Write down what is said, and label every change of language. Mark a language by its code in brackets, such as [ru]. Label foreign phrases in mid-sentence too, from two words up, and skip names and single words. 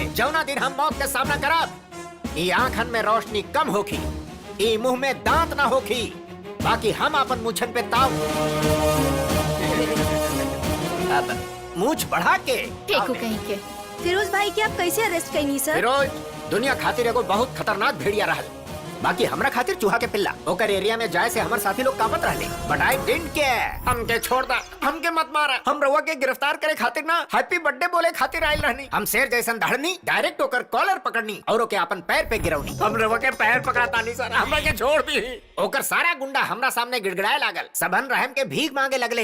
[bho] जौना दिन हम मौत के सामना करब, ई आंखन में रोशनी कम होखी, ई मुंह में दांत ना होखी, बाकी हम अपन मुछन पे ताव अब मूछ बढ़ा के टेकू कहीं के। फिरोज भाई के आप कैसे अरेस्ट कईनी सर? फिरोज दुनिया खातिर एगो बहुत खतरनाक भेड़िया रहल, बाकी हमरा खातिर चूहा के पिल्ला। ओकर एरिया में जाए से हमर साथी लोग कांपत रहले, [en] But I didn't care. [bho] हमके छोड़ दा, हमके मत मारा। हम रउआ के गिरफ्तार करे खातिर ना, हैप्पी बर्थडे बोले खातिर आइल रहनी। हम शेर जैसन दहाड़नी, डायरेक्ट होकर कॉलर पकड़नी और ओके अपन पैर पे गिरौनी। हम रउआ के पैर पकड़ाता नहीं सर, हमरा के छोड़ दी। ओकर सारा गुंडा हमरा सामने गिड़गिड़ाए लागल, सबन रहम के भीख मांगे लगले।